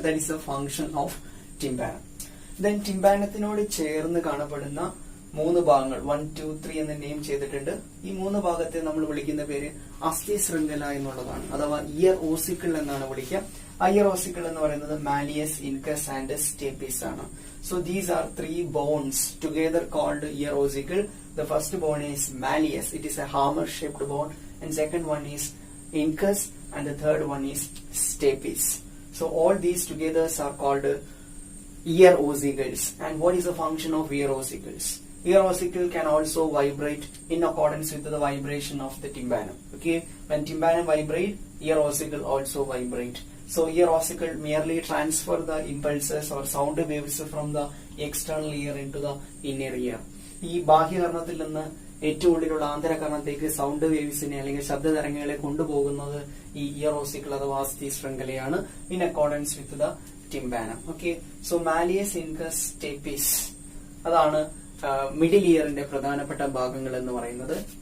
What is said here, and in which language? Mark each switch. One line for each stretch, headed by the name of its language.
English: That is the function of tympanum.
Malayalam: Then ടിംപാനത്തിനോട് ചേർന്ന് കാണപ്പെടുന്ന 3 ഭാഗങ്ങൾ 1, 2, 3 എന്ന് നെയിം ചെയ്തിട്ടുണ്ട്. ഈ 3 ഭാഗത്തെ നമ്മൾ വിളിക്കുന്ന പേര് അസ്ഥി ശൃംഖല എന്നുള്ളതാണ്, അഥവാ ഇയർ ഓസിക്കിൾ എന്നാണ് വിളിക്കുക. ഇയർ ഓസിക്കിൾ എന്ന് പറയുന്നത് മാലിയസ്, ഇൻകസ് ആൻഡ് സ്റ്റേപ്പിസ് ആണ്.
English: So these are 3 bones together called ear ossicle. The first bone is malleus. It is a hammer shaped bone, and second one is incus, and the third one is stapes. So all these together are called ear ossicles. And what is the function of ear ossicles? Ear ossicle can also vibrate in accordance with the vibration of the tympanum. Okay, when tympanum vibrate, ear ossicle also vibrate. So ear ossicle merely transfer the impulses or sound waves from the external ear into the inner ear.
Malayalam: ഈ ബാഹ്യകർണത്തിൽ നിന്ന് ഏറ്റവും ഉള്ളിലുള്ള ആന്തരകർണത്തേക്ക് sound waves അല്ലെങ്കിൽ ശബ്ദ തരംഗങ്ങളെ കൊണ്ടുപോകുന്നത് ഈ year ഓസിക്കിൾ അഥവാ അസ്ഥി ശൃംഖലയാണ്,
English: In accordance with the tympanum.
Malayalam: Okay, so malleus, incus, stapes അതാണ് മിഡിൽ ഇയറിന്റെ പ്രധാനപ്പെട്ട ഭാഗങ്ങൾ എന്ന് പറയുന്നത്.